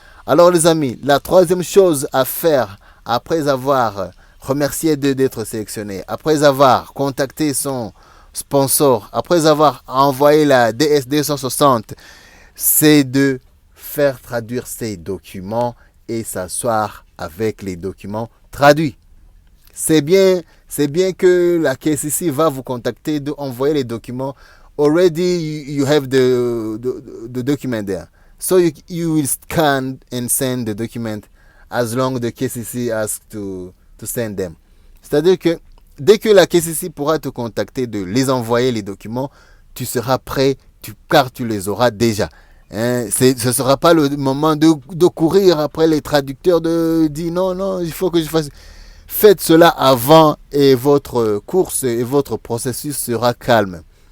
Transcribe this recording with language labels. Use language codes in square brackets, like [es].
[fr] Alors les amis, la troisième chose à faire après avoir remercié d'être sélectionné, après avoir contacté son sponsor, après avoir envoyé la DS 260, c'est de faire traduire ces documents et s'asseoir avec les documents traduits. C'est bien que la KCC va vous contacter d'envoyer les documents. [en] Already you have the document there. So you will scan and send the document as long the KCC asks to send them. [fr] C'est-à-dire que dès que la KCC pourra te contacter de les envoyer les documents, tu seras prêt car tu les auras déjà. Ce ne sera pas le moment de courir après les traducteurs, de dire non, il faut que je fasse. Faites cela avant et votre course et votre processus sera calme.